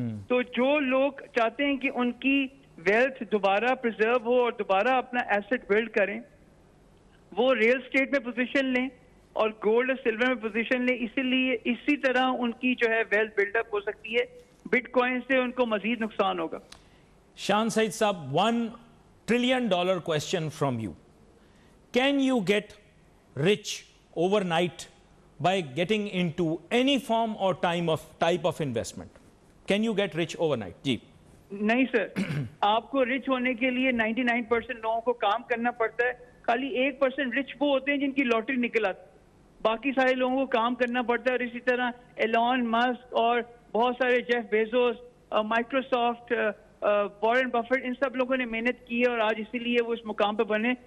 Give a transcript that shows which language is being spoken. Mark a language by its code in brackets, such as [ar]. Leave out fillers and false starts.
[ur] तो जो लोग चाहते हैं कि उनकी वेल्थ दोबारा प्रिजर्व हो और दोबारा अपना एसेट बिल्ड करें, وہ ریل اسٹیٹ میں پوزیشن لیں اور گولڈ اور سلور میں پوزیشن لیں. اسی لیے اسی طرح ان کی جو ہے ویلتھ بلڈ اپ ہو سکتی ہے. بٹ کوائن سے ان کو مزید نقصان ہوگا. [en] شان سعید صاحب, $1 trillion question from you. Can you get rich overnight by getting into any form or type of investment? Can you get rich overnight? [ur] جی نہیں سر, آپ کو رچ ہونے کے لیے 99% لوگوں کو کام کرنا پڑتا ہے. خالی 1% رچ وہ ہوتے ہیں جن کی لاٹری نکل آتی, باقی سارے لوگوں کو کام کرنا پڑتا ہے. اور اسی طرح ایلون مسک اور بہت سارے جیف بیزوس, مائکروسافٹ, وارن بفٹ, ان سب لوگوں نے محنت کی ہے اور آج اسی لیے وہ اس مقام پہ بنے.